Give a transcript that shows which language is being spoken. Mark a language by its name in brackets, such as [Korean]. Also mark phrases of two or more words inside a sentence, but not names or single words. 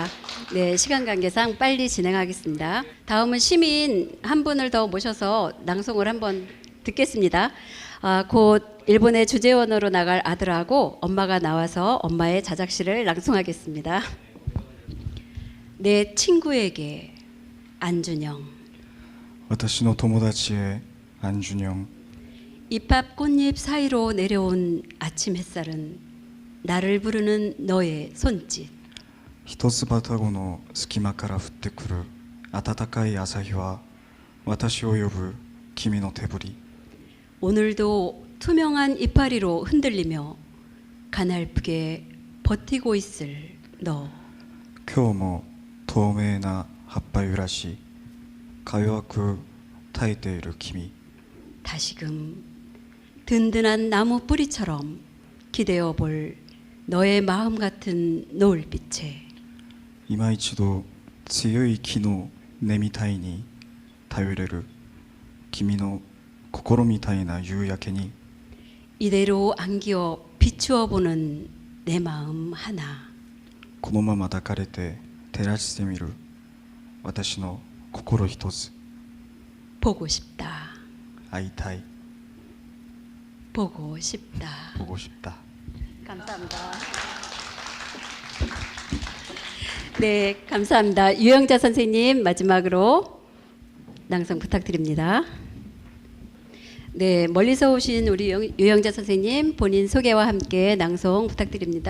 [Korean] 네, 시간 관계상 빨리 진행하겠습니다. 다음은 시민 한 분을 더 모셔서 낭송을 한번 듣겠습니다. 곧 일본의 주재원으로 나갈 아들하고 엄마가 나와서 엄마의 자작시를 낭송하겠습니다. 내 친구에게 안준영. [Japanese] 私の友達へ 안준영. [Korean] 잎밥 꽃잎 사이로 내려온 아침 햇살은 나를 부르는 너의 손짓. [Japanese] 一つ葉たごの隙間から降ってくる暖かい朝日は私を呼ぶ君の手振り。 [Korean] 오늘도 투명한 이파리로 흔들리며 가날프게 버티고 있을 너. [Japanese] 今日も透明な葉っぱ揺らしか弱く耐えている君。 [Korean] 다시금 든든한 나무 뿌리처럼 기대어 볼 너의 마음 같은 노을빛에 [Japanese] 今一度強い木の根みたいに頼れる君の心みたいな夕焼けに [Korean] 이대로 안기어 비추어 보는 내 마음 하나. [Japanese] このまま抱かれて照らしてみる私の心一つ。 [Korean] 보고 싶다. [Japanese] 会いたい。 [Korean] 보고 싶다. 보고 싶다. 감사합니다. 네, 감사합니다. 유영자 선생님 마지막으로 낭송 부탁드립니다. 네, 멀리서 오신 우리 유영자 선생님 본인 소개와 함께 낭송 부탁드립니다.